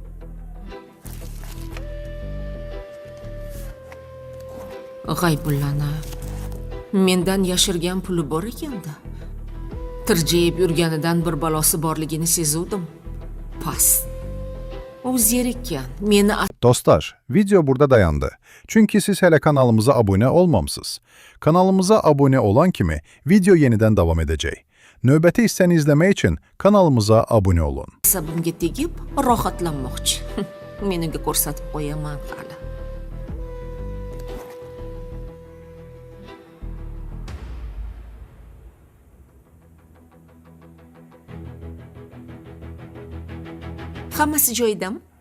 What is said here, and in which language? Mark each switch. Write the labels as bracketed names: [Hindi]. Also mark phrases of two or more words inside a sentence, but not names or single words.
[Uzbek] G'aybullani mendan yashirgan puli bor ekanda. Tirjayib yurganidan bir balosi borligini sezuvdim. Past. U zerikkan. Meni [Azerbaijani] Dostlar, video burada dayandı. Çünkü siz hele kanalımıza abone olmamsınız. Kanalımıza abone olan kimi video yeniden devam edecek. Növbəti hissəni izləmək için kanalımıza abone olun. [Uzbek] asabimga tegib rohatlanmoqchi. Meniga ko'rsatib qo'yaman hali. Hammasi joyidami?